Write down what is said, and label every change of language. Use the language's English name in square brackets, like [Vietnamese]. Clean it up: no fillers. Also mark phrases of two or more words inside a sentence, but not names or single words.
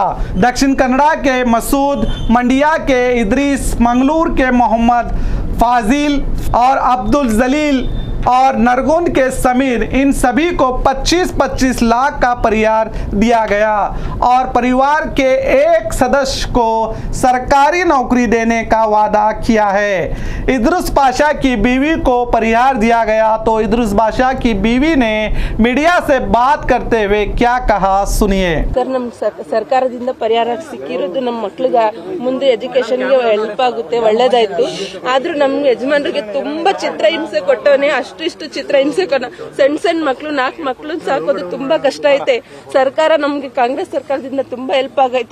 [Hindi] दक्षिण कन्नड़ा के मसूद, मंडिया के इद्रीस, मंगलूर के मोहम्मद फाजिल और अब्दुल जलील और नरगुंद के समीर, इन सभी को 25-25 लाख का परिहार दिया गया और परिवार के एक सदस्य को सरकारी नौकरी देने का वादा किया है। इद्रुस पाशा की बीवी को परिहार दिया गया तो इद्रुस पाशा की बीवी ने मीडिया से बात करते हुए क्या कहा, सुनिए। [Kannada] ಸರ್ಕಾರದಿಂದ ಪರಿಹಾರ ಸಿಕ್ಕಿರೋದು ನಮ್ಮ ಮಕ್ಕಳಿಗೆ ಮುಂದೆ ಎಜುಕೇಶನ್ಗೆ ಹೆಲ್ಪ್ ಆಗುತ್ತೆ, ಒಳ್ಳೇದಾಯ್ತು. ಆದ್ರೂ ನಮ್ಮ ಯಜಮಾನರಿಗೆ ತುಂಬಾ ಚಿತ್ರಹಿಂಸೆ ಕೊಟ್ಟವನೇ, ಇಷ್ಟು ಚಿತ್ರಹಿಂಸೆ ಸಣ್ಣ ಮಕ್ಕಳು 4 ಮಕ್ಕಳು ಸಾಕೋದು ತುಂಬಾ ಕಷ್ಟ ಐತೆ. ಸರ್ಕಾರ ನಮ್ಗೆ ಕಾಂಗ್ರೆಸ್ ಸರ್ಕಾರದಿಂದ ತುಂಬಾ ಹೆಲ್ಪ್ ಆಗೈತೆ.